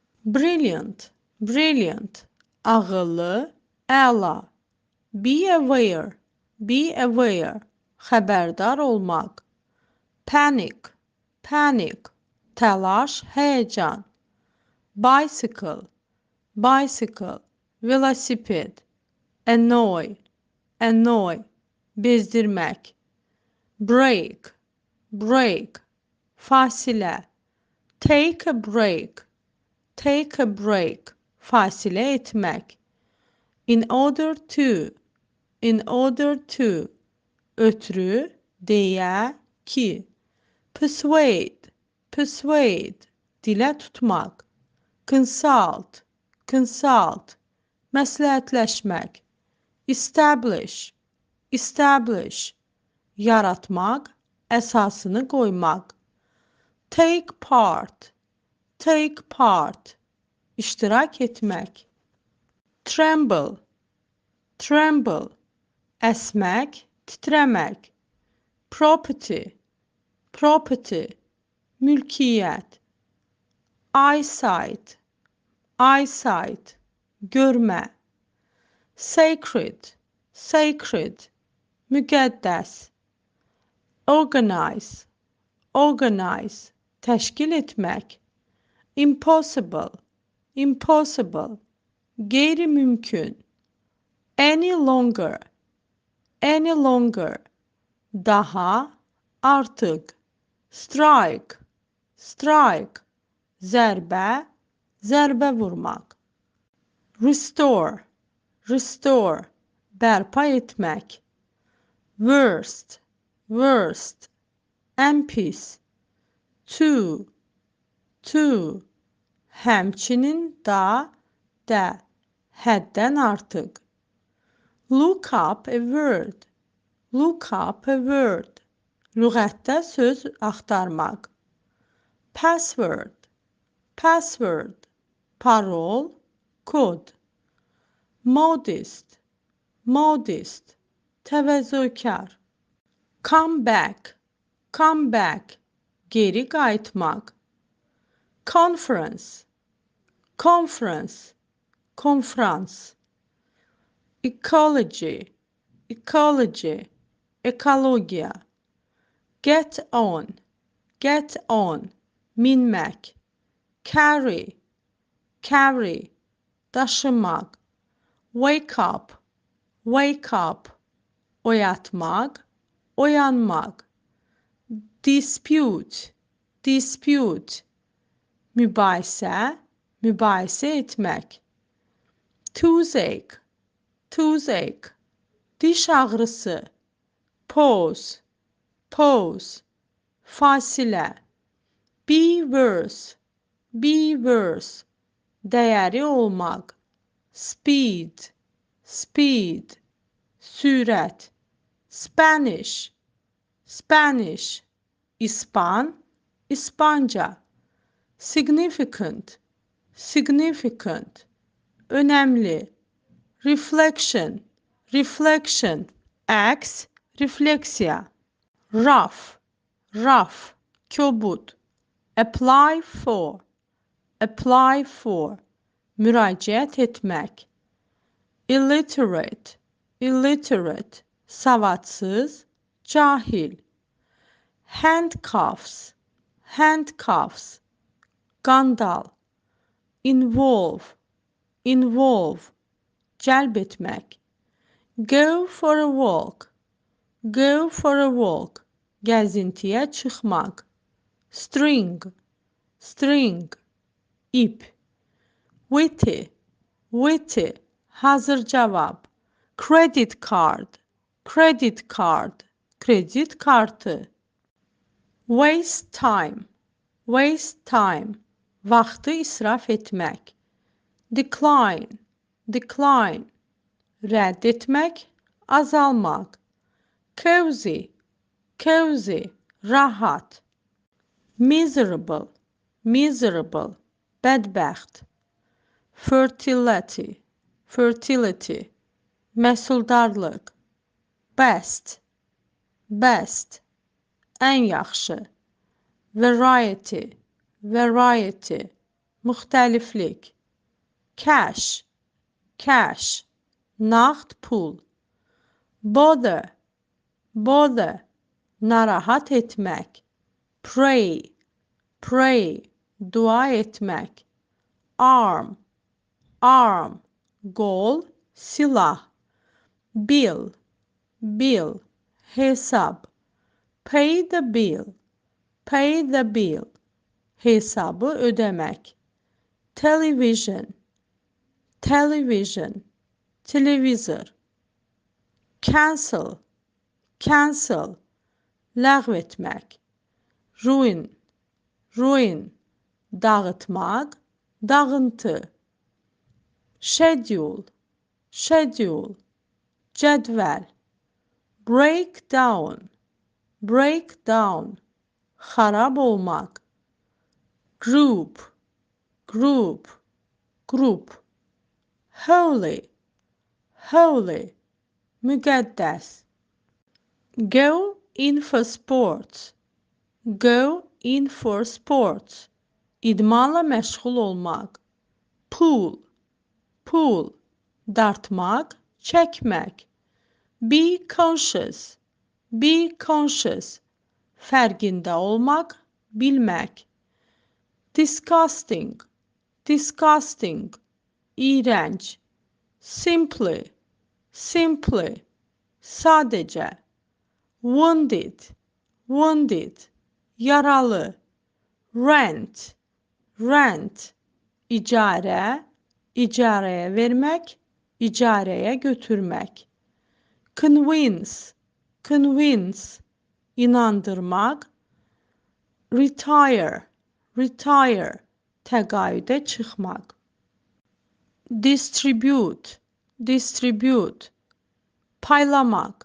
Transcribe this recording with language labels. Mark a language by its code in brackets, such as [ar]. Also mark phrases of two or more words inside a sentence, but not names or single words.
[en] Brilliant, brilliant. [az] Ağıllı, əla. [en] Be aware, be aware. [az] Xəbərdar olmaq. [en] Panic, panic. [az] Təlaş, həyəcan. [en] Bicycle, bicycle. Velosiped. Annoy, annoy. [az] Bezdirmək. [en] Break, break. [az] Fasilə. [en] Take a break, take a break. [az] Fasilə etmək. [en] In order to, in order to. [az] Ötürü, deyə, ki. [en] Persuade, persuade. [az] Dilə tutmaq. [en] Consult, consult. Məsləhətləşmək. Establish, establish. [az] Yaratmaq, əsasını qoymaq. [en] Take part, take part. [az] İştirak etmək. [en] Tremble, tremble. [az] Əsmək, titrəmək. [en] Property, property. Mülkiyyət. Eyesight, eyesight. Görmə. Sacred, sacred. Müqəddəs. Organize, organize. [az] Təşkil etmək. [en] Impossible, impossible. [az] Qeyri-mümkün. [en] Any longer, any longer. [az] Daha, artıq. [en] Strike, strike. [az] Zərbə, zərbə vurmaq. [en] Restore, restore. [az] Bərpa etmək. [en] Worst, worst. [az] Ən pis. [en] Too, too. [az] Həmçinin da, də. Həddən artıq. [en] Look up a word. Look up a word. [az] Lüğətdə söz axtarmaq. [en] Password, password. [az] Parol, kod. [en] Modest, modest. Təvəzzökar. Come back, come back. [az] Geri qayıtmaq. [en] Conference, conference. Konfrans. Ecology, ecology. [az] Ekologiya. [en] Get on, get on. Minmək. Carry, carry. Daşımaq. Wake up, wake up. [az] Oyatmaq, oyanmaq. [en] Dispute, dispute. [az] Mübahisə, mübahisə etmək. [en] Toothache, toothache. [az] Diş ağrısı. [en] Pause, pause. Fasilə. Be worse, be worse. [az] Dəyəri olmaq. [en] Speed, speed. Sürət. Spanish, Spanish. [az] İspan, İspanca. [en] Significant, significant. [az] Önemli. [en] Reflection, reflection. [az] Əks, refleksiya. [en] Rough, rough. Kobud. Apply for, apply for. [az] Müraciət etmək. [en] Illiterate, illiterate. [az] Savadsız, cahil. [en] Handcuffs, handcuffs. Qandal. Involve, involve. [az] Cəlb etmək. [en] Go for a walk, go for a walk. [az] Gəzintiyə çıxmaq. [en] String, string. İp. Witty, witty. [az] Hazır cavab. [en] Credit card, credit card. [az] Kredit kartı. [en] Waste time, waste time. [az] Vaxtı israf etmək. [en] Decline, decline. [az] Rədd etmək, azalmaq. [en] Cozy, cozy. Rahat. Miserable, miserable. Bədbəxt. Fertility, fertility. Məhsuldarlıq. Best, best. [az] Ən yaxşı. [en] Variety, variety. [az] müxtəliflik. [en] Cash, cash, [az] nağd pul. [en] Bother, bother, [az] narahat etmək. [en] Pray, pray, [az] dua etmək. [en] Arm, arm, [az] qol, silah. [en] Bill, bill, hesab. Pay the bill, pay the bill, [az] hesabı ödemək. [en] Television, television, televizor. Cancel, cancel, [az] ləğv etmək. [en] Ruin, ruin, [az] dağıtmaq, dağıntı. [en] Schedule, schedule, cədvəl. Break down, break down, [az] xarab olmaq. [en] Group, group, grup. Holy, holy, müqəddəs. Go in for sports, go in for sports, [az] idmanla məşğul olmaq. [en] Pull, pull, [az] dartmaq, çəkmək. [en] Be conscious, be conscious, [az] fərqində olmaq, bilmək. [en] Disgusting, disgusting, iyrənc. Simply, simply, sadəcə. Wounded, wounded, yaralı. Rent, rent, [az] icarə, icarəyə vermək, icarəyə götürmək. [en] Convince, convince, inandırmaq. Retire, retire, [az] təqaüdə çıxmaq. [en] Distribute, distribute, paylamaq.